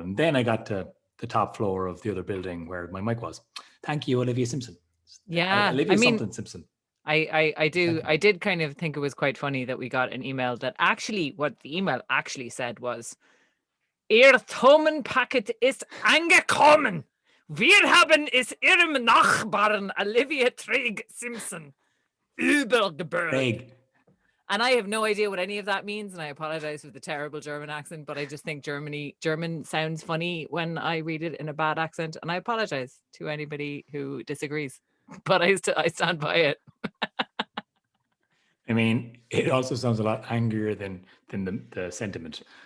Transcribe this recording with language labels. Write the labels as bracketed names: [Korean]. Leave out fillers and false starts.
[English] And then I got to the top floor of the other building where my mic was. Thank you, Olivia Simpson. Yeah, Olivia Simpson. I did kind of think it was quite funny that we got an email that actually, what the email actually said was, [German] Ihr Thomenpaket ist angekommen. Wir haben es Ihrem Nachbarn Olivia Trigg Simpson übergebracht. [English] Craig. And I have no idea what any of that means, and I apologize for the terrible German accent, but I just think German sounds funny when I read it in a bad accent, and I apologize to anybody who disagrees, but I stand by it. I mean, it also sounds a lot angrier than the sentiment.